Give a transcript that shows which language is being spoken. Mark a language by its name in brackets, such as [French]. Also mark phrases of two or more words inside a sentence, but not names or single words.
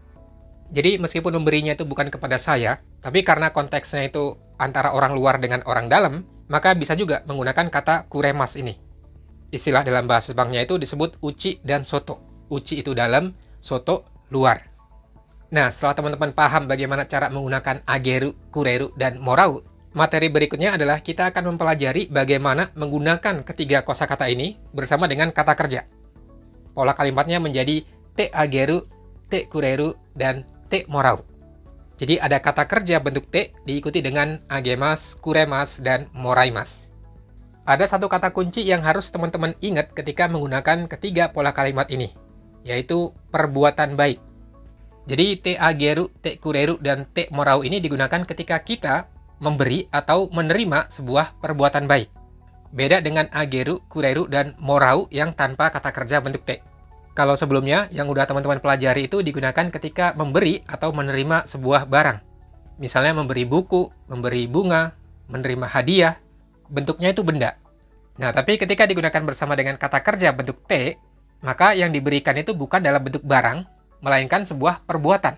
[Indonesian] Jadi meskipun memberinya itu bukan kepada saya, tapi karena konteksnya itu antara orang luar dengan orang dalam, maka bisa juga menggunakan kata kuremas ini. Istilah dalam bahasa Jepangnya itu disebut uchi dan soto. Uchi itu dalam, soto luar. Nah, setelah teman-teman paham bagaimana cara menggunakan [Japanese] あげる、くれる, [Indonesian] dan morau, materi berikutnya adalah kita akan mempelajari bagaimana menggunakan ketiga kosakata ini bersama dengan kata kerja. Pola kalimatnya menjadi [Japanese] てあげる、てくれる, [Indonesian] dan [Japanese] てもらう. [Indonesian] Jadi ada kata kerja bentuk te diikuti dengan [Japanese] あげます、くれます, [Indonesian] dan moraimas. Ada satu kata kunci yang harus teman-teman ingat ketika menggunakan ketiga pola kalimat ini, yaitu perbuatan baik. Jadi [Japanese] てあげる、てくれる, [Indonesian] dan [Japanese] てもらう [Indonesian] ini digunakan ketika kita memberi atau menerima sebuah perbuatan baik. Beda dengan [Japanese] あげる、くれる, [Indonesian] dan morau yang tanpa kata kerja bentuk te. Kalau sebelumnya, yang udah teman-teman pelajari itu digunakan ketika memberi atau menerima sebuah barang. Misalnya memberi buku, memberi bunga, menerima hadiah, bentuknya itu benda. Nah, tapi ketika digunakan bersama dengan kata kerja bentuk T, maka yang diberikan itu bukan dalam bentuk barang, melainkan sebuah perbuatan.